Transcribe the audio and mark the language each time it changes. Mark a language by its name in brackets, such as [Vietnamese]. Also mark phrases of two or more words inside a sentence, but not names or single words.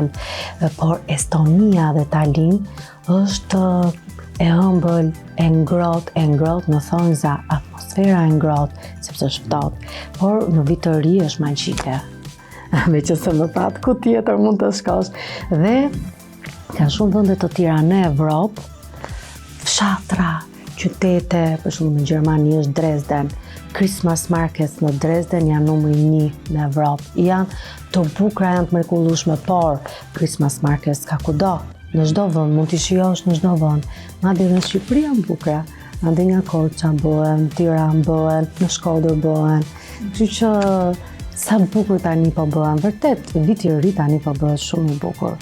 [Albanian] Por Estonia dhe Tallinn është e ëmbël, e ngrohtë në thonjza, atmosfera e ngrohtë, sepse është ftohtë, por në vit të ri është magjike. Meqense më thatë ku tjetër mund të shkosh. Dhe ka shumë vende të tjera në Evropë, fshatra, qytete, për shembull në Gjermani është Dresden. [English] Christmas markets [Albanian] në Dresden janë numri 1 në Evropë. Janë të bukura, janë të mrekullueshme, por [English] Christmas markets [Albanian] ka kudo. Në çdo vend mund t'i shijosh, në çdo vend. Madje në Shqipëri janë bukura. Ande nga Korça bëhen, Tiranë bëhen, në Shkodër bëhen. Kështu që sa bukur tani po bëhen, vërtet, viti i ri tani po bëhet shumë i bukur.